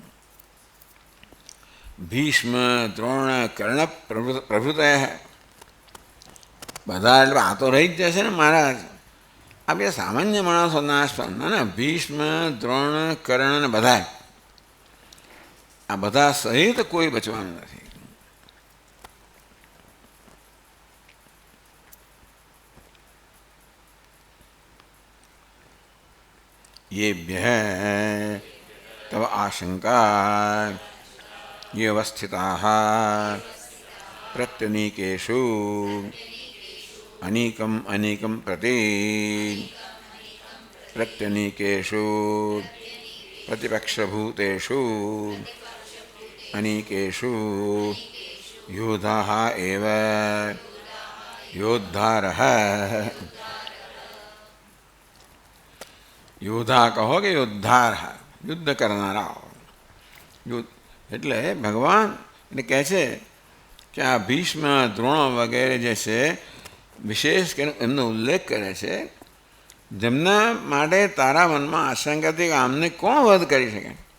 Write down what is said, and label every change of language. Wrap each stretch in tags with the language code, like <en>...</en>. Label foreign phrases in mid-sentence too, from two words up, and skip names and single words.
<gu>ભીષ્મ દ્રોણ કર્ણ પ્રભૃતય, બધા એટલે આ તો રહી જ જશે ને મહારાજ. આ બે સામાન્ય માણસો નાશ ના, ભીષ્મ દ્રોણ કર્ણ ને બધા, આ બધા સહિત કોઈ બચવાનું નથી.</gu> <sa>येभ्यः तव आशंका ये अवस्थिताः प्रत्यनीकेषु अनेकम अनेकम प्रति प्रत्यनीकेषु प्रतिपक्षभूतेषु अनेकेषु योधाः एव योद्धारः.</sa> <gu>યોદ્ધા કહો કે યોદ્ધાર, યુદ્ધ કરનારા. એટલે ભગવાન એને કહે છે કે આ ભીષ્મ દ્રોણ વગેરે જે છે વિશેષ એમનો ઉલ્લેખ કરે છે, જેમના માટે તારા મનમાં આશંકા હતી કે આમને કોણ વધ કરી શકે.</gu>